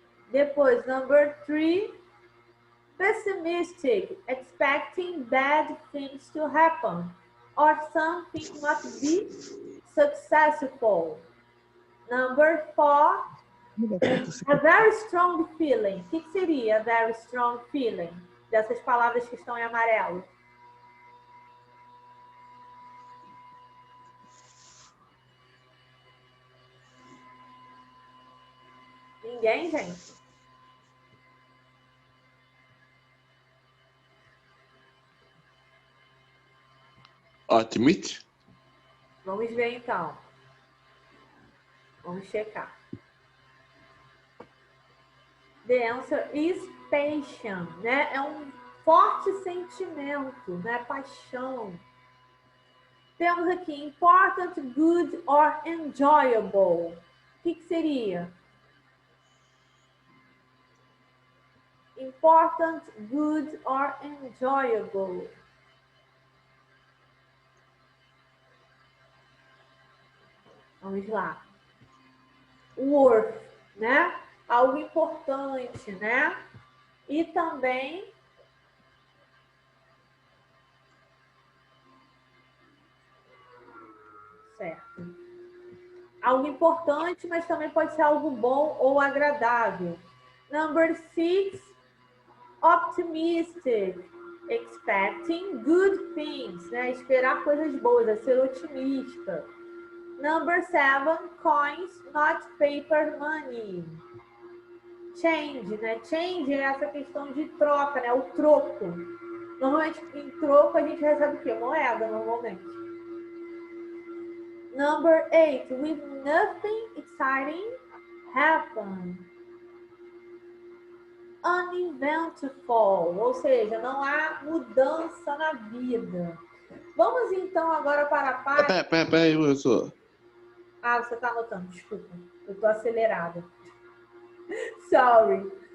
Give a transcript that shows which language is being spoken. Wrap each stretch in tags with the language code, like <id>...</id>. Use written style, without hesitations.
<en>Depois, number 3, pessimistic, expecting bad things to happen or something not be successful. Number 4, a very strong feeling.</en> <pt>O que seria</pt> <en>a very strong feeling?</en> <pt>Dessas palavras que estão em amarelo. Ninguém, gente?</pt> <en>Admit?</en> <pt>Vamos ver então. Vamos checar.</pt> <en>The answer is passion, né?</en> <pt>É um forte sentimento, né? Paixão. Temos aqui</pt> <en>important, good or enjoyable.</en> <pt>O que seria?</pt> <en>Important, good or enjoyable.</en> <pt>Vamos lá. Worth, né? Algo importante, né? E também certo. Algo importante, mas também pode ser algo bom ou agradável.</pt> <en>Number 6, optimistic. Expecting good things, né?</en> <pt>Esperar coisas boas, é ser otimista.</pt> <en>Number 7, coins, not paper money. Change, né?</en> <pt>Change é essa questão de troca, né? O troco. Normalmente, em troco, a gente recebe o quê? Moeda, normalmente.</pt> <en>Number 8, with nothing exciting happen.</en> <pt>Uneventful, ou seja, não há mudança na vida. Vamos então agora para a página... Peraí, professor. Ah, você está anotando, desculpa. Eu estou acelerada. Sorry.</pt>